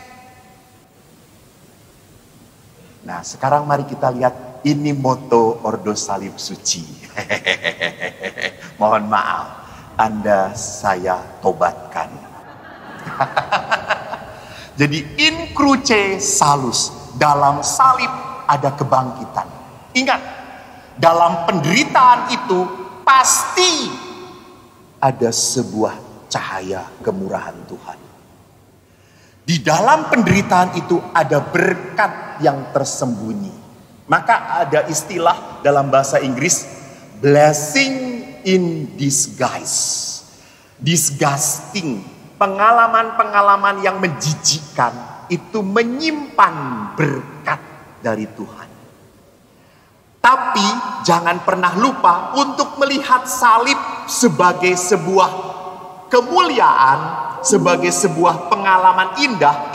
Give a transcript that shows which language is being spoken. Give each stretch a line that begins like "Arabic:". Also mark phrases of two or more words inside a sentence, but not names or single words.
Indonesian: Nah, sekarang mari kita lihat ini moto Ordo Salib Suci. Mohon maaf, Anda saya tobatkan.
Latin: Jadi in cruce salus,
Indonesian: dalam salib ada kebangkitan. Ingat, dalam penderitaan itu pasti ada sebuah cahaya kemurahan Tuhan. Di Di dalam penderitaan itu ada berkat yang tersembunyi. Maka ada istilah dalam bahasa Inggris,
English: blessing in disguise.
Indonesian: Disgusting, pengalaman-pengalaman yang menjijikkan itu menyimpan berkat dari Tuhan. Tapi jangan pernah lupa untuk melihat salib sebagai sebuah kemuliaan, sebagai sebuah pengalaman indah.